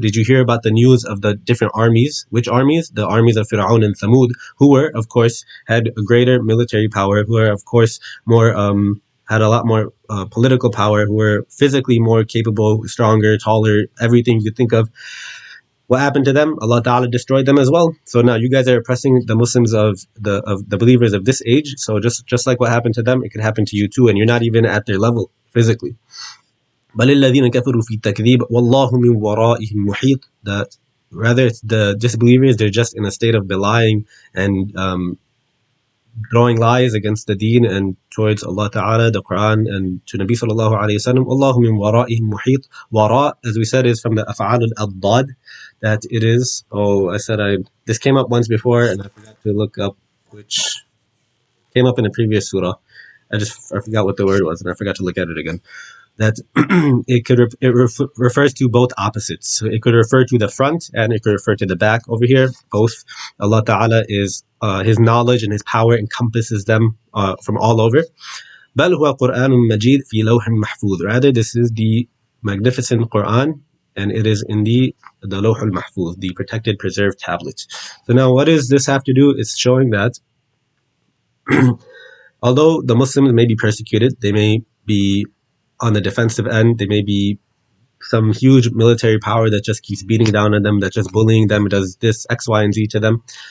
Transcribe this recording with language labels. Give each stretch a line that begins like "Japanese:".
English: Did you hear about the news of the different armies? Which armies? The armies of Fir'aun and Thamud, who were, of course, had a greater military power, who were, of course, more had a lot more political power, who were physically more capable, stronger, taller, everything you could think of. What happened to them? Allah Ta'ala destroyed them as well. So now you guys are oppressing the Muslims of the believers of this age. So just like what happened to them, it could happen to you too, and you're not even at their level physically.
Arabic: بل الذين كفروا في التكذيب والله من ورائهم محيط.
English: That rather it's the disbelievers, they're just in a state of belying and throwing lies against the deen and towards Allah Ta'ala, the Quran, and to Nabi Sallallahu Alaihi Wasallam.
Arabic: والله من ورائهم محيط.
English: Wara, as we said, is from the أفعال الأضداد, that it is, this came up once before and I forgot to look up, which came up in a previous surah. I forgot what the word was and I forgot to look at it again. That it refers to both opposites. So it could refer to the front and it could refer to the back. Over here, both. Allah Ta'ala is His knowledge and His power encompasses them from all over.
Arabic: بل هو قرآن مجيد في لوح محفوظ.
English: Rather, this is the magnificent Quran and it is in the Lawh al-Mahfuz, the protected, preserved tablet. So now what does this have to do? It's showing that although the Muslims may be persecuted, they may be on the defensive end, there may be some huge military power that just keeps beating down on them, that's just bullying them, does this X, Y, and Z to them.